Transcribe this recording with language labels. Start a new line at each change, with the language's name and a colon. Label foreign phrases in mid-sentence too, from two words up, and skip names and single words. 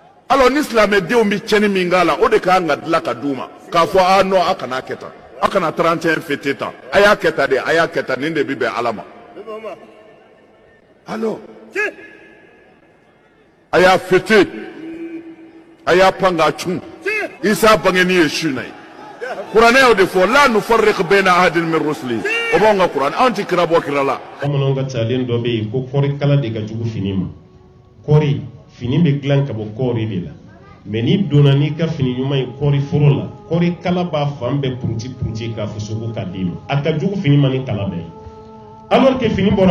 Bambara: alors ni silamɛ denw bi cɛni min k'a la o de k'an ka dilan ka d'u ma k'a fɔ a non a kana kɛ tan a kana 31 fêter tan a y'a kɛ tan de a y'a kɛ tan nin de bi bɛn Ala ma alors a y'a fêter a y'a pan k'a cun Isa bangeni ye su na ye kuranɛ y'o de fɔ
Arabic: لا نفرق بين أحد من رسله
Bambara: o b'anw ka kuranɛ anw ti kira bɔ kira la. Bamananw ka talen dɔ bɛ yen ko kɔɔri kala de ka jugu fini ma kɔɔri fini bɛ dilan ka bɔ kɔɔri de la mais n'i donna n'i ka fini ɲuman ye kɔɔri foro la kɔɔri kala b'a fan bɛɛ puruti k'a fusuku k'a d'i ma a ka jugu fini ma ni kala bɛɛ ye
French: alors que
Bambara: fini bɔra